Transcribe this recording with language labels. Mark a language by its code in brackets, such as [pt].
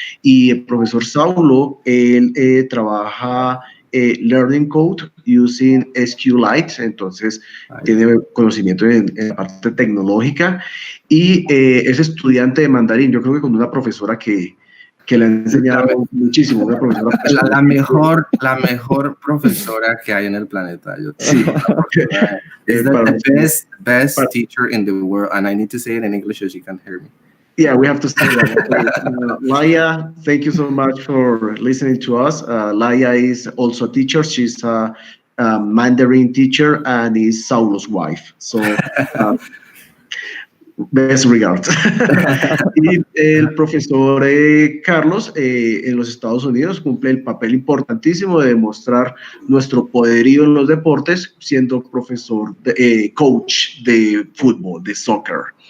[es] Y el profesor Saulo, él trabaja Learning Code using SQLite, entonces tiene conocimiento en la parte tecnológica y es estudiante de mandarín. Yo creo que con una profesora que le ha enseñado muchísimo, una profesora la mejor profesora que hay en el planeta. Sí. [en] Is the best teacher in the world, and I need to say it in English so she can hear me. Yeah, we have to start that. Laia, thank you so much for listening to us. Laia is also a teacher. She's a Mandarin teacher and is Saulo's wife. So, best regards. [es] Y el profesor Carlos en los Estados Unidos cumple el papel importantísimo de demostrar nuestro poderío en los deportes, siendo profesor, coach de fútbol, de soccer.